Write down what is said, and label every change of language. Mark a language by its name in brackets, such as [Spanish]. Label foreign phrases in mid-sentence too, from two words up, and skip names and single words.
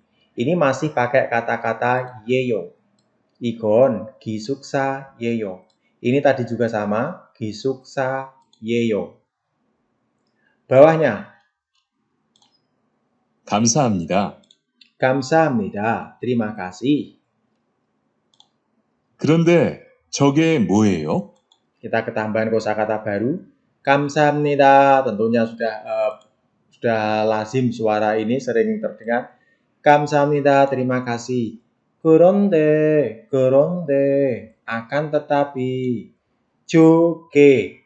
[Indonesian] Ini masih pakai kata-kata yeyo. [Korean] 이건, 기숙사, 예요. Ini tadi juga sama, 기숙사, 예요. [Indonesian] Bawahnya. [Korean] 감사합니다. 감사합니다. [Indonesian] Terima kasih. [Korean] 그런데 저게 뭐예요? [Indonesian] Kita ketambahan kosakata baru. [Korean] 감사합니다. [Indonesian] Tentunya sudah lazim suara ini sering terdengar. 감사합니다. Terima kasih. 그런데 akan tetapi. [Korean] 조개.